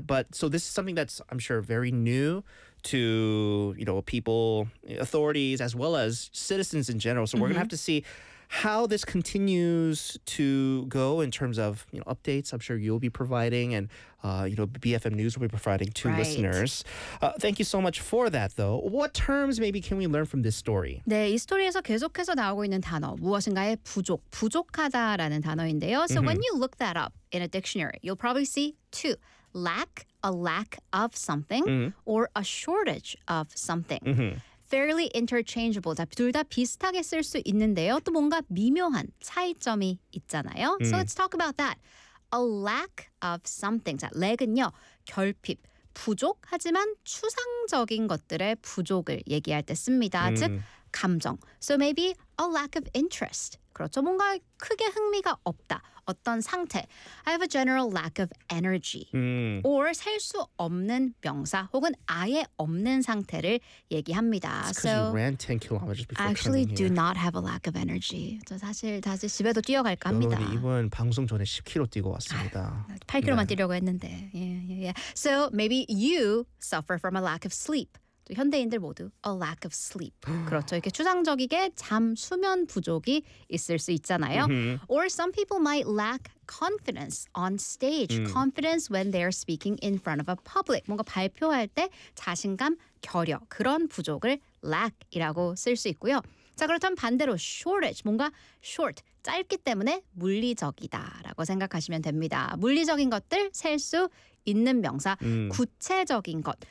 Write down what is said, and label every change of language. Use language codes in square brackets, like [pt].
[en] But so this is something that's, I'm sure, very new to, you know, people, authorities, as well as citizens in general. So we're going to have to see how this continues to go in terms of, you know, updates. I'm sure you'll be providing, and, you know, BFM News will be providing to listeners. Thank you so much for that, though. What terms maybe can we learn from this story? [ko] 네, 이 스토리에서 계속해서 나오고 있는 단어, 무엇인가의 부족, 부족하다라는 단어인데요. [en] So when you look that up in a dictionary, you'll probably see two. Lack, a lack of something, or a shortage of something. Fairly interchangeable. [ko] 둘 다 비슷하게 쓸 수 있는데요. 또 뭔가 미묘한 차이점이 있잖아요. [en] So let's talk about that. A lack of something. [ko] 자, lack은요. 결핍, 부족, 하지만 추상적인 것들의 부족을 얘기할 때 씁니다. 즉, 감정. [en] So maybe a lack of interest. [ko] 그렇죠. 뭔가 크게 흥미가 없다. 어떤 상태. [en] I have a general lack of energy. [ko] Or 셀 수 없는 명사 혹은 아예 없는 상태를 얘기합니다. [en] It's so you ran 10 kilometers before actually coming do here. Not have a lack of energy. [ko] 저 사실 다시 집에도 뛰어갈까 합니다. 이번 방송 전에 10km 뛰고 왔습니다. 8km만 네. 뛰려고 했는데. [en] So maybe you suffer from a lack of sleep. [ko] 또 현대인들 모두 [en] a lack of sleep. [ko] 그렇죠. 이렇게 추상적이게 잠, 수면 부족이 있을 수 있잖아요. [en] Or some people might lack confidence on stage. Confidence when they're speaking in front of a public. [ko] 뭔가 발표할 때 자신감, 결여 그런 부족을 lack이라고 쓸 수 있고요. 자, 그렇다면 반대로 shortage, 뭔가 short, 짧기 때문에 물리적이다라고 생각하시면 됩니다. 물리적인 것들 셀 수 있는 명사, 구체적인 것.